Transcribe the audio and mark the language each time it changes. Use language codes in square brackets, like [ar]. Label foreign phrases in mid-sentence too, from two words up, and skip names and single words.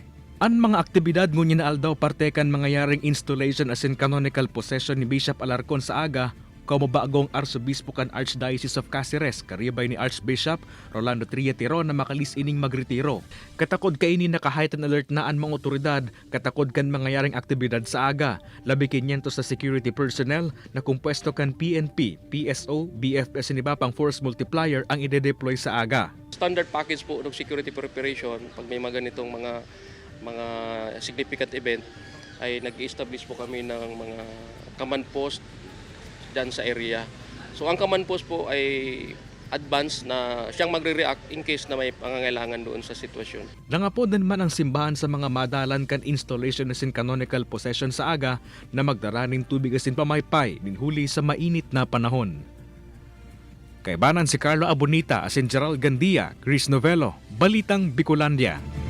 [bik] Ang mga aktibidad ngunyan na aldaw parte kan mangyayaring installation asin [en] canonical possession [bik] ni Bishop Alarcon sa aga, como bagong Arsobispo kan Archdiocese of Cáceres, karibay ni Archbishop Rolando Tria Tiron na makalis ining magretiro. Katakod kaini naka- [en] heightened alert [bik] na ang mga otoridad, katakod kan mangyayaring aktibidad sa aga. Labi 500 sa [en] security personnel [bik] na kumpuesto kan PNP, PSO, BFS ni pang [en] force multiplier [bik] ang ide-deploy sa aga. [en] Standard package [tl] po ng [en] security preparation [tl] pag may mga ganitong mga [en] significant event [tl] ay nag-establish po kami ng mga [en] command post [tl] dyan sa area. So ang [en] command post [tl] po ay advance na siyang magre-react [en] in case [tl] na may pangangailangan doon sa sitwasyon. [bik] Nangapodan man ang simbahan sa mga madalan kan installation asin [en] canonical possession [bik] sa aga na magdaraning tubig asin pamaypay minhuli sa mainit na panahon. Kaibanan si Carlo Abonita asin Gerald Gandia, Chris Novelo, Balitang Bicolandia.